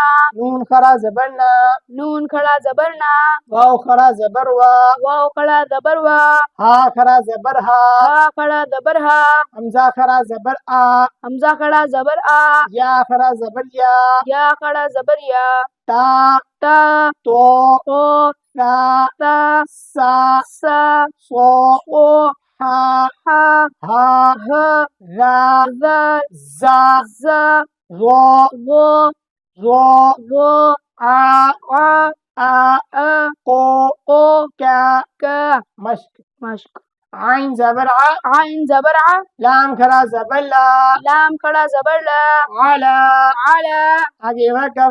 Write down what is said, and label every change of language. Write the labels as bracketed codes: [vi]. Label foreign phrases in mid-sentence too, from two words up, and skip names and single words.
[ur] نون کھڑا زبر نا۔ نون کھڑا زبر نا۔ واو کھڑا زبر وا۔ واو کھڑا زبر وا۔ ہا کھڑا زبر ہا۔ ہا کھڑا زبر ہا۔ حمزہ کھڑا زبر آ۔ حمزہ کھڑا زبر آ۔ یا کھڑا زبر یا۔ یا کھڑا زبر یا۔ تا۔ تا۔ تو۔ تو۔ سا۔ تا۔ سا۔ سا۔ سو۔ او۔ ہا۔ ہا۔ ہا۔ ہ۔ را۔ ذا۔ زا۔ زا۔ رو۔ غو۔ رو۔ غو۔ آ۔ آ۔ آ۔ آ۔ قو۔ قو۔ کا۔ کا۔ مشق۔ مشق۔ عین زبر ع۔ عین زبر ع۔ لام کھڑا زبر لا۔ لام کھڑا زبر لا۔ علا۔ علا۔ آگے وقف۔